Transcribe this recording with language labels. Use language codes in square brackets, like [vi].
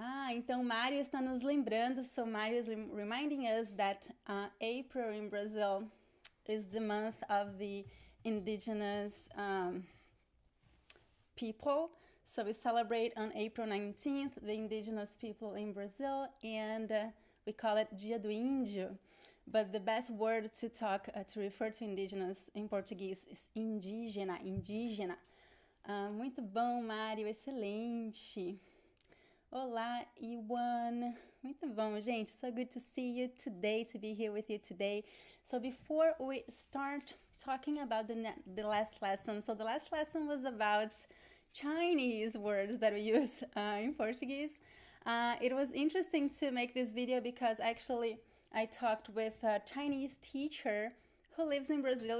[pt] Então Mário está nos lembrando, [en] so Mário is reminding us that April in Brazil is the month of the indigenous people. So we celebrate on April 19th the indigenous people in Brazil, and we call it Dia do Índio. But the best word to talk to refer to indigenous in Portuguese is indígena, indígena. [pt] Muito bom, Mário, excelente. Olá, Iwan. Muito bom, gente. [en] So good to see you today, to be here with you today. So before we start talking about the last lesson, so the last lesson was about Chinese words that we use in Portuguese. It was interesting to make this video because actually I talked with a Chinese teacher who lives in Brazil.